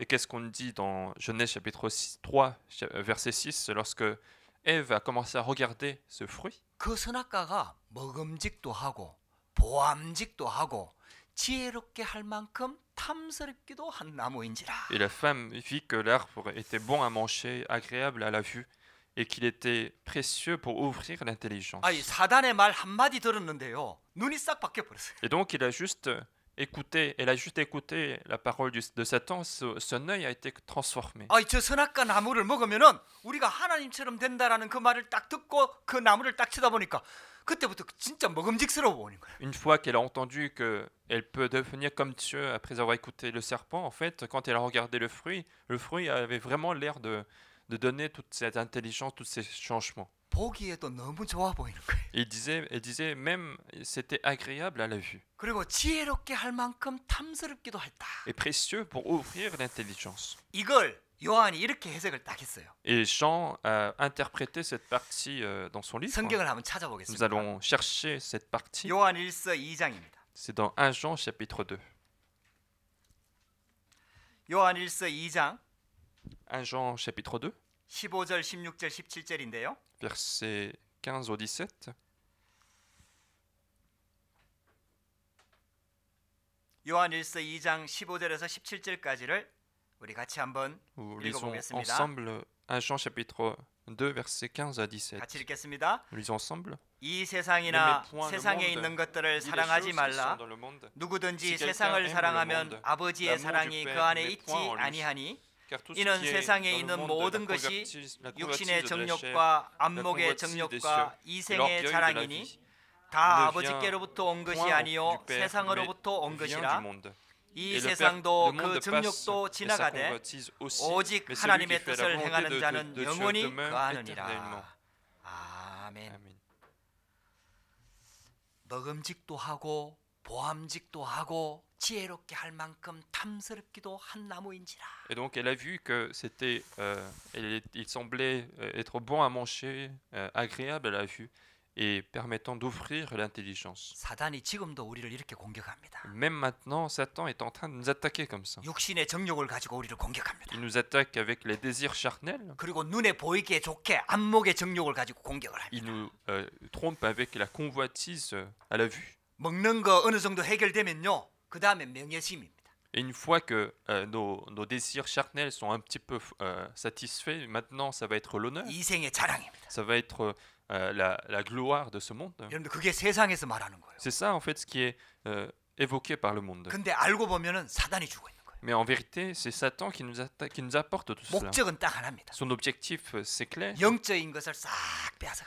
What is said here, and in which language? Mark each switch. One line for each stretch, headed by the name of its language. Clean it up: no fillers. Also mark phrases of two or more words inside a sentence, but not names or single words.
French: Et qu'est-ce qu'on dit dans Genèse chapitre 3, verset 6, lorsque Ève a commencé à regarder ce fruit?
Korean: 그 선악과가 먹음직도 하고 보암직도 하고 지혜롭게 할 만큼 탐스럽기도 한 나무인지라.
French: Et la femme vit que l'arbre était bon à manger, agréable à la vue, et qu'il était précieux pour ouvrir l'intelligence.
Korean: 아니 사단의 말 한마디 들었는데요. 눈이 싹 바뀌어 버렸어요.
French: Et donc elle a juste écouté la parole de Satan, son œil a été transformé.
Korean: 아니 저 선악과 나무를 먹으면은 우리가 하나님처럼 된다라는 그 말을 딱 듣고 그 나무를 딱 쳐다보니까 그때부터 진짜 먹음직스러워 보이는 거예요.
French: Une fois qu'elle a entendu qu'elle peut devenir comme Dieu après avoir écouté le serpent, en fait, quand elle a regardé le fruit avait vraiment l'air de donner toute cette intelligence, tous ces changements.
Korean: 보기에도 너무 좋아 보이는 거예요.
French: Et elle disait même, c'était agréable à la vue.
Korean: 그리고 지혜롭게 할 만큼 탐스럽기도 했다.
French: Et précieux pour ouvrir l'intelligence.
Korean: 이걸 요한이 이렇게 해석을 딱 했어요.
French: Et Jean a interprété cette partie dans son livre.
Korean: 성경을 한번
French: Nous
Korean: 찾아보겠습니다.
French: allons chercher cette partie.
Korean: 요한 1서 2장입니다.
French: C'est dans 1 Jean chapitre 2.
Korean: 요한 1서 2장
French: 1 Jean chapitre 2,
Korean: 15절, 16절, 17절인데요.
French: versets 15 au 17.
Korean: 요한 1서 2장 15절에서 17절까지를 우리 같이 한번
French: Nous lisons
Korean: 읽어보겠습니다.
French: ensemble 1 Jean chapitre 2, versets 15 à 17.
Korean: 같이 읽겠습니다.
French: Nous lisons ensemble.
Korean: 이 세상이나
French: N'aimez point le
Korean: 세상에
French: monde,
Korean: 있는 것들을
French: ni les
Korean: 사랑하지
French: choses qui sont
Korean: 말라.
French: dans le monde,
Korean: 누구든지
French: Si quelqu'un
Korean: 세상을
French: aime le
Korean: 사랑하면
French: monde,
Korean: 아버지의
French: l'amour
Korean: 사랑이
French: du
Korean: 그
French: Père
Korean: 안에
French: n'est
Korean: 있지
French: point en lui.
Korean: 아니하니
French: car tout ce
Korean: 이는
French: qui est
Korean: 세상에
French: dans le
Korean: 있는
French: monde,
Korean: 모든
French: la
Korean: 것이
French: convoitise
Korean: 육신의
French: de la chair,
Korean: 정욕과
French: la
Korean: 안목의
French: convoitise des
Korean: 정욕과
French: cieux, et
Korean: 이생의
French: l'orgueil de la
Korean: 자랑이니
French: vie,
Korean: 다
French: ne
Korean: 아버지께로부터 온 것이
French: point
Korean: 아니요
French: du Père,
Korean: 세상으로부터 온
French: mais vient
Korean: 것이라.
French: du monde.
Korean: 이
French: Et le
Korean: 세상도
French: monde
Korean: 그
French: passe,
Korean: 정욕도
French: et sa
Korean: 지나가되
French: convoitise aussi,
Korean: 오직
French: mais celui qui
Korean: 하나님의
French: fait la
Korean: 뜻을
French: volonté
Korean: 행하는
French: de
Korean: 자는
French: Dieu
Korean: 영원히
French: demeure
Korean: 거하느니라.
French: éternellement.
Korean: 아멘.
French: Amen.
Korean: 먹음직도 하고 보암직도 하고 지혜롭게 할 만큼 탐스럽기도 한 나무인지라.
French: Et donc elle a vu que il semblait être bon à manger, agréable à la vue, et permettant d'offrir l'intelligence.
Korean: 사단이 지금도 우리를 이렇게 공격합니다.
French: Même maintenant, Satan est en train de nous attaquer comme ça.
Korean: 육신의 정욕을 가지고 우리를 공격합니다.
French: Il nous attaque avec les désirs charnels.
Korean: 그리고 눈에 보이기에 좋게 안목의 정욕을 가지고 공격을
French: Il
Korean: 합니다.
French: nous trompe avec la convoitise à la vue.
Korean: 먹는 거 어느 정도 해결되면요. 그 다음에 명예심입니다.
French: Et une fois que nos désirs charnels sont un petit peu satisfaits, maintenant ça va être l'honneur,
Korean: 이생의 자랑입니다.
French: ça va être la gloire de ce monde.
Korean: 여러분들 그게 세상에서 말하는 거예요.
French: C'est ça en fait ce qui est évoqué par le monde.
Korean: 근데 알고 보면은 사단이 주고 있는 거예요.
French: Mais en vérité, c'est Satan qui nous apporte tout cela.
Korean: 목적은 딱 하나입니다.
French: Son objectif, c'est clair,
Korean: 영적인 것을 싹 빼앗아가 버려요.